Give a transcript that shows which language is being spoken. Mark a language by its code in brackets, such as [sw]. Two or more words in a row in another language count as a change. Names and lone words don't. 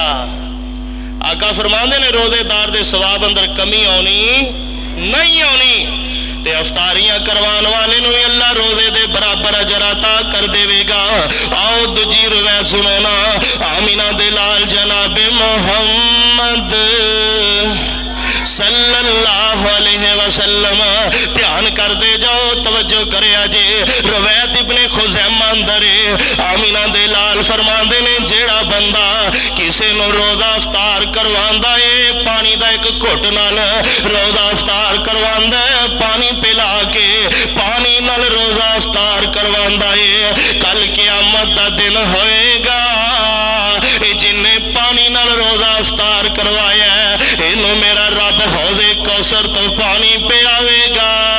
[pa] آقا فرماندے نے روزے دار دے ثواب اندر کمی آنی نہیں آنی، تے افطاریاں کروان والے نوں بھی اللہ روزے دے برابر اجر عطا کر دیوے گا. آؤ دوجی روایت سنو نا، آمنہ دے لال جنابِ محمد [ar] صلى الله عليه وسلم [pa] دھیان کر دے جاؤ، توجہ کرے جے. روایت ابن خزیمہ اندر آمنہ دے لال فرماندے نے، جیہڑا بندہ کسی نوں روزہ افطار کرواندا ہے، پانی دا اک گھٹ نال روزہ افطار کرواندا ہے، پانی پلا کے پانی نال روزہ افطار کرواندا ہے، کل قیامت دا دن ہوئے گا، جنہاں پانی نال روزہ افطار کروایا اینوں میرا رب حوضِ کوثر توں پانی پیاوے گا,